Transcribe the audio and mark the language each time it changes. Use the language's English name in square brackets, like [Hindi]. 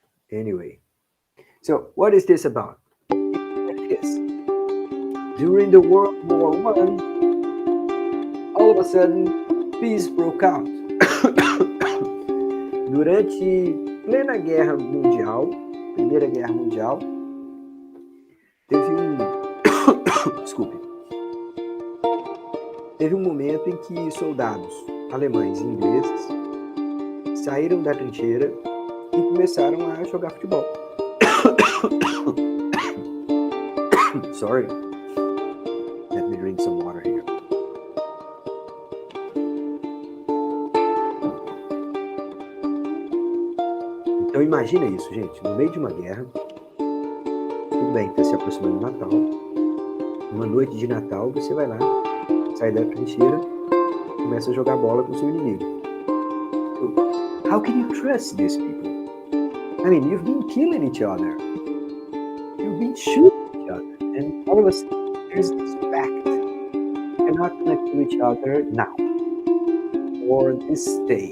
[English] Anyway, so what is this about? Yes. During the World War I, all of a sudden, peace broke out. [Portuguese] Durante plena Guerra Mundial, Primeira Guerra Mundial, desculpe, teve um momento em que soldados alemães e ingleses saíram da trincheira e começaram a jogar futebol. [English] Sorry. Let me drink some water here. [Portuguese] Então imagina isso, gente, no meio de uma guerra, tudo bem, está se aproximando do Natal, uma noite de Natal, você vai lá, sai da trincheira, começa a jogar bola com o seu inimigo. [English] So, how can you trust these people? I mean, you've been killing each other. You've been shooting each other. And all of a sudden, there's this fact. You're not going to kill each other now. Or this day.